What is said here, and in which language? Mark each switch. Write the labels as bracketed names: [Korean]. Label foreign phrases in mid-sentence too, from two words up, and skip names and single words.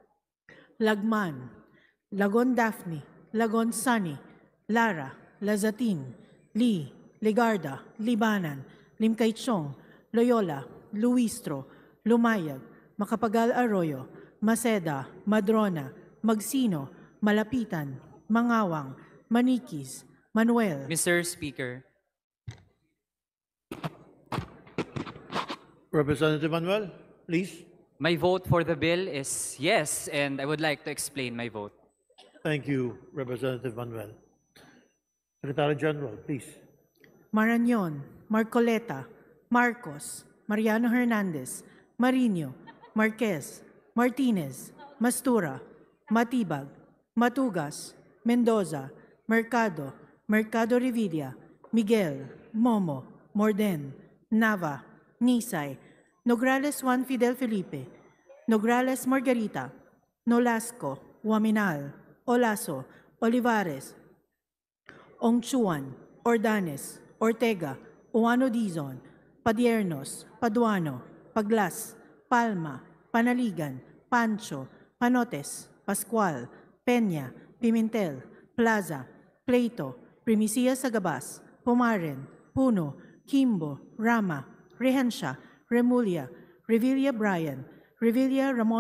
[English] Lagman, Lagon Daphne, Lagon Sunny, Lara, Lazatin, Lee, Legarda, Libanan, Limcaychong, Loyola, Luistro, Lumayag, Macapagal Arroyo, Maceda, Madrona, Magsino, Malapitan, Mangawang, Maniquis, Manuel, Mr. Speaker, Representative Manuel, please. my vote for the bill is yes, and I would like to explain my vote. Thank you, Representative Manuel. Secretary General, please. Marañon, Marcoleta, Marcos, Mariano Hernandez, Marino, Marquez, Martinez, Mastura, Matibag, Matugas, Mendoza, Mercado, Mercado Revilla, Miguel, Momo, Morden, Nava, Nisay, Nograles Juan Fidel Felipe, Nograles Margarita, Nolasco, Waminal, Olaso, Olivares, Ongchuan, Ordanes, Ortega, Uano Dizon, Padiernos, Paduano, Paglas, Palma, Panaligan, Pancho, Panotes, Pascual, Peña, Pimentel, Plaza, Pleito, Primicia Sagabas, Pumaren, Puno, Kimbo, Rama, Rehencia, Remulla, Revilla Bryan, Revilla Ramon